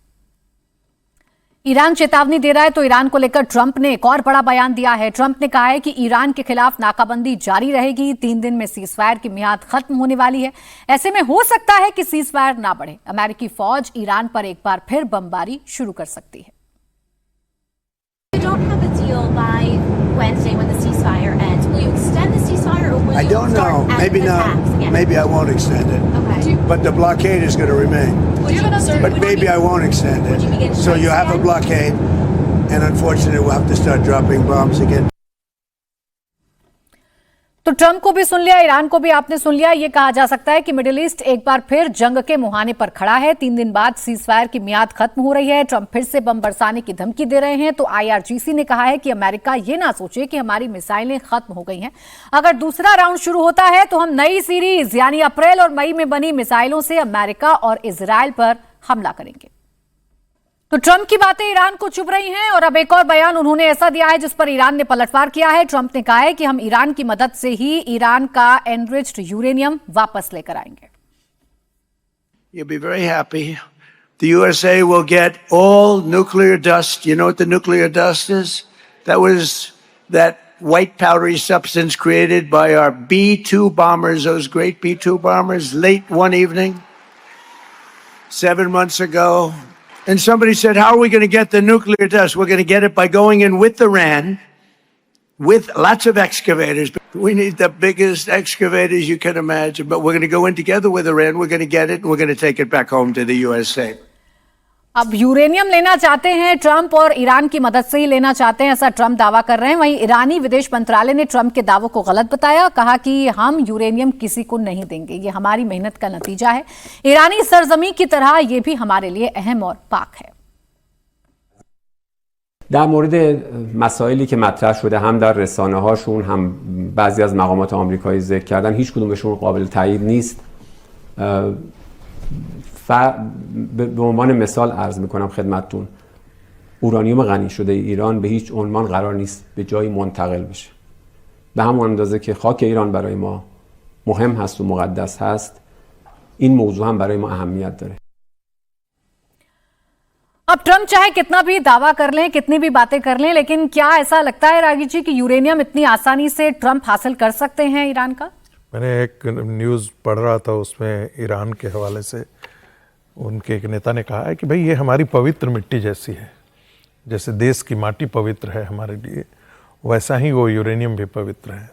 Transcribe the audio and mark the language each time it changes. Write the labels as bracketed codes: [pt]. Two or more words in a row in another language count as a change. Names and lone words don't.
[hi] ईरान चेतावनी दे रहा है तो ईरान को लेकर ट्रंप ने एक और बड़ा बयान दिया है। ट्रंप ने कहा है कि ईरान के खिलाफ नाकाबंदी जारी रहेगी, 3 दिन में सीजफायर की मियाद खत्म होने वाली है। ऐसे में हो सकता है कि सीजफायर ना बढ़े, अमेरिकी फौज ईरान पर एक बार फिर बमबारी शुरू कर सकती है। [en] I don't know. Maybe not. Maybe I won't extend it. Okay. But the blockade is going to remain. But maybe I won't extend it. So you have a blockade, and unfortunately, we'll have to start dropping bombs again. [hi] तो ट्रंप को भी सुन लिया, ईरान को भी आपने सुन लिया। ये कहा जा सकता है कि मिडिल ईस्ट एक बार फिर जंग के मुहाने पर खड़ा है। 3 दिन बाद सीजफायर की मियाद खत्म हो रही है। ट्रंप फिर से बम बरसाने की धमकी दे रहे हैं। तो IRGC ने कहा है कि अमेरिका ये ना सोचे कि हमारी मिसाइलें खत्म हो गई हैं। अगर दूसरा राउंड शुरू होता है तो हम नई सीरीज यानी अप्रैल और मई में बनी मिसाइलों से अमेरिका और इजराइल पर हमला करेंगे। तो ट्रंप की बातें ईरान को चुभ रही हैं और अब एक और बयान उन्होंने ऐसा दिया है जिस पर ईरान ने पलटवार किया है। ट्रंप ने कहा है कि हम ईरान की मदद से ही ईरान का [en] enriched uranium [hi] वापस लेकर आएंगे। [en] You'll be very happy. The USA will get all nuclear dust. You know what the nuclear dust is? That was that white powdery substance created by our B-2 bombers, those great B-2 bombers, late one evening 7 months ago. And somebody said, how are we going to get the nuclear dust? We're going to get it by going in with Iran, with lots of excavators. We need the biggest excavators you can imagine, but we're going to go in together with Iran. We're going to get it, and we're going to take it back home to the USA. [hi] अब यूरेनियम लेना चाहते हैं ट्रंप और ईरान की मदद से ही लेना चाहते हैं, ऐसा ट्रंप दावा कर रहे हैं। वहीं ईरानी विदेश मंत्रालय ने ट्रंप के दावों को गलत बताया, कहा कि हम यूरेनियम किसी को नहीं देंगे, ये हमारी मेहनत का नतीजा है। ईरानी सरजमी की तरह ये भी हमारे लिए अहम और पाक है। [fa] در مورد مسائلی که مطرح شده هم در رسانه هاشون هم بعضی از مقامات آمریکایی ذکر کردن، هیچ کدومشون قابل تایید نیست. به عنوان مثال عرض میکنم خدمتتون، اورانیوم غنی شده ایران به هیچ عنوان قرار نیست به جایی منتقل بشه. به همون اندازه که خاک ایران برای ما مهم هست و مقدس هست، این موضوع هم برای ما اهمیت داره. [hi] अब ट्रंप चाहे कितना भी दावा कर लें, कितनी भी बातें कर लें, लेकिन क्या ऐसा लगता है रागी जी कि यूरेनियम इतनी आसानी से ट्रंप हासिल कर सकते हैं ईरान का? मैंने एक न्यूज़ पढ़ रहा था, उसमें ईरान के हवाले से उनके एक नेता ने कहा है कि भाई ये हमारी पवित्र मिट्टी जैसी है, जैसे देश की माटी पवित्र है हमारे लिए, वैसा ही वो यूरेनियम भी पवित्र है।